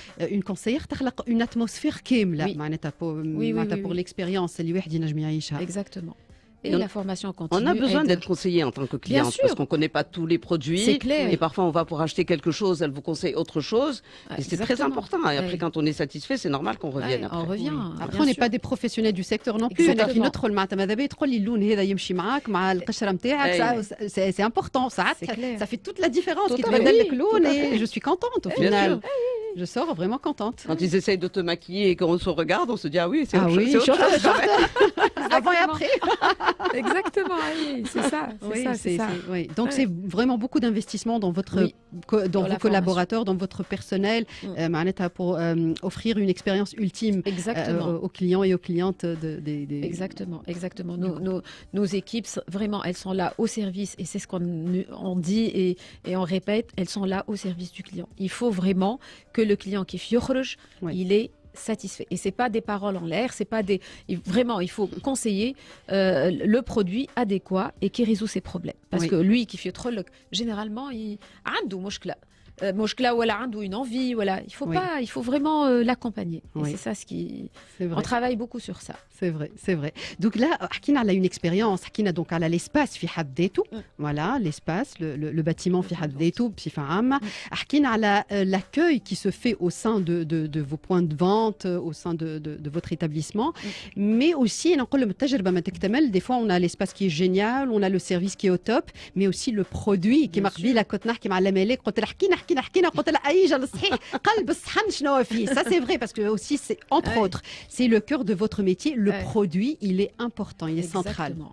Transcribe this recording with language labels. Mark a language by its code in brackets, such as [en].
[fr] Une conseillère [ar] تخلق [fr] une atmosphère [ar] كاملة معناتها [fr] pour l'expérience [ar] اللي واحد ينجم يعيشها. [fr] Exactement. Et la formation continue. On a besoin d'être conseillé en tant que cliente parce qu'on ne connaît pas tous les produits. C'est clair. Et parfois, on va pour acheter quelque chose, elle vous conseille autre chose. Et c'est très important. Et après, quand on est satisfait, c'est normal qu'on revienne. On revient. Après, on n'est pas des professionnels du secteur non plus. [ar] لكن ندخل معناتها ماذا بيا تقول لي اللون هذا يمشي معاك مع القشرة نتاعك. [fr] C'est important. Ça fait toute la différence. Qui [ar] تبدل لك لون [fr] et je suis contente au final. Je sors vraiment contente. Quand ils essayent de te maquiller et qu'on se regarde, on se dit ah oui, c'est autre chose. Avant et après. Exactement, oui, c'est ça. Oui. Donc c'est vraiment beaucoup d'investissement dans dans vos collaborateurs, dans votre personnel, pour offrir une expérience ultime aux clients et aux clientes. Exactement. Nos équipes, vraiment, elles sont là au service et c'est ce qu'on dit et on répète, elles sont là au service du client. Il faut vraiment que le client qui يخرج, il est satisfait. Et c'est pas des paroles en l'air, c'est pas des. Vraiment, il faut conseiller le produit adéquat et qui résout ses problèmes. Parce que lui qui fait trop, généralement, il a [ar] مشكلة ولا عنده [fr] une envie, voilà. Il faut vraiment l'accompagner. Et c'est ça ce qui. On travaille beaucoup sur ça. C'est vrai. [ar] Donc là, حكينا على [fr] une expérience, [ar] حكينا [fr] donc [ar] على [fr] l'espace [ar] في حد ذاته. [fr] Voilà, l'espace, le bâtiment [ar] في حد ذاته بصفة عامة. حكينا على [fr] l'accueil qui se fait au sein de vos points de vente, au sein de votre établissement. Mais aussi, [ar] نقول لهم التجربة ما تكتمل. [fr] Des fois, on a l'espace qui est génial, on a le service qui est au top, mais aussi le produit qui [ar] قبيله كنت نحكي مع الملاك قلت له حكينا قلت لها ايجا الصحيح قلب الصحن شنو فيه. [fr] Ça c'est vrai parce que aussi c'est entre autres, c'est le cœur de votre métier. Le produit, il est important, il est central.